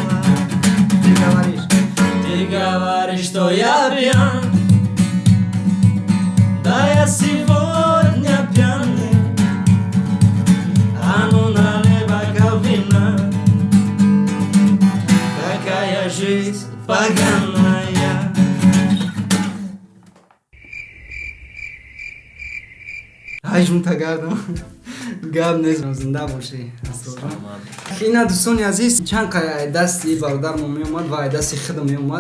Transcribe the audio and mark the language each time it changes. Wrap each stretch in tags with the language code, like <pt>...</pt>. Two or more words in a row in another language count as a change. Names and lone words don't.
<ru>Ты говоришь, что я пьян, да я сегодня пьяный. А ну налей бокал вина, какая жизнь поганая.</ru> <tg>ай жунта гардам гап нест, зинда бошӣ. Ина дӯстони азиз, чанд дасти бародармо меомад ва дасти худам меомад.</tg>